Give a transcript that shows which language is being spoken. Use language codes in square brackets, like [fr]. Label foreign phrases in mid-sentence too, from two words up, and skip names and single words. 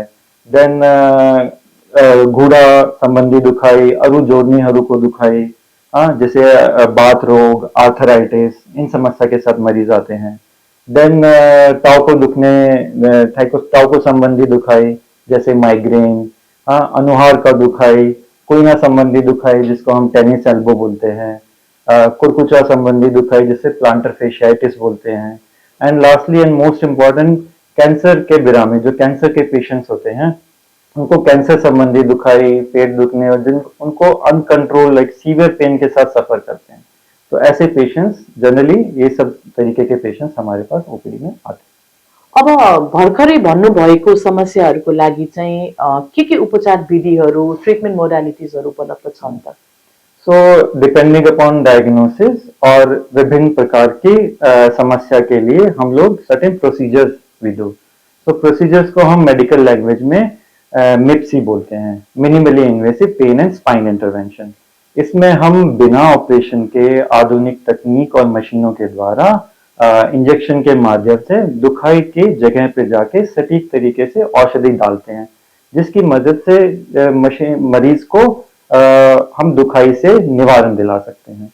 [hi] देन घुड़ा संबंधी दुखाई, अरु जोड़नी हरू को दुखाई, हाँ जैसे बात रोग, आर्थराइटिस, इन समस्या के साथ मरीज आते हैं। देन टाव को दुखने, टाव को संबंधी दुखाई जैसे माइग्रेन, हाँ अनुहार का दुखाई, कोइना संबंधी दुखाई जिसको हम [en] tennis elbow [hi] बोलते हैं, कुरकुचा संबंधी दुखाई जिसे [en] plantar fasciitis [hi] बोलते हैं। [en] and lastly and most important, [hi] कैंसर के बिरामी, जो कैंसर के पेशेंट्स होते हैं उनको कैंसर संबंधी दुखाई, पेट दुखने और जिन उनको [en] uncontrol like severe pain [hi] के साथ सफर करते हैं, तो ऐसे [en] patients generally [hi] ये सब तरीके के पेशेंट्स हमारे पास ओपीडी में आते हैं। [ne] अब भर्खरै भन्नुभएको समस्याहरूको लागि चाहिँ के उपचार विधिहरू, [en] treatment modalities [ne] उपलब्ध छन् त? [en] so depending upon diagnosis [hi] और विभिन्न प्रकार की समस्या के लिए हम लोग [en] certain procedures [hi] भी दो। [en] so procedures [hi] को हम [en] medical language [hi] में मिप्सी बोलते हैं, [en] minimally invasive pain and spine intervention. [hi] इसमें हम बिना ऑपरेशन के आधुनिक तकनीक और मशीनों के द्वारा इंजेक्शन के माध्यम से दुखाई की जगह पे जाके सटीक तरीके से औषधि डालते हैं, जिसकी मदद से मरीज को हम दुखाई से निवारण दिला सकते हैं।